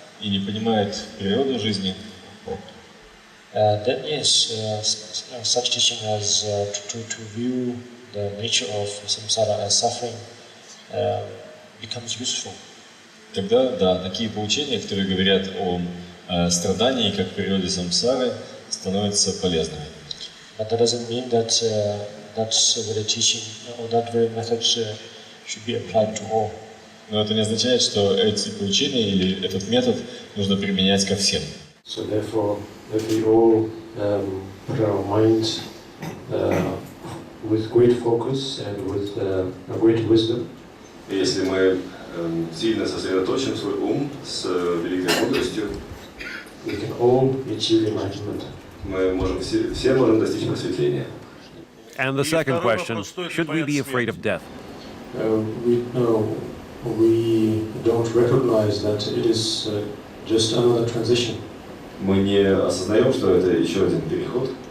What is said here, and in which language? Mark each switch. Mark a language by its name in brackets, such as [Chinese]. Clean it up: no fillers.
[Russian] и не понимает природу жизни, [English] then yes, such teaching as to view the nature of samsara as suffering becomes useful. [Russian] Тогда, да, такие поучения, которые говорят о страдании как природе самсары, становятся полезными. [English] But that doesn't mean that that very teaching or that very method should be applied to all. [Russian] Но это не означает, что эти поучения или этот метод нужно применять ко всем. [English] So therefore, that we all put our minds with great focus and with a great wisdom. [Russian] Если мы сильно сосредоточим свой ум с великой мудростью, [English] we can all achieve enlightenment. [Russian] Все можем достичь просветления. [English] And the second question, should we be afraid of death? We don't recognize that it is just another transition. [Russian] Мы не осознаем, что это еще один переход.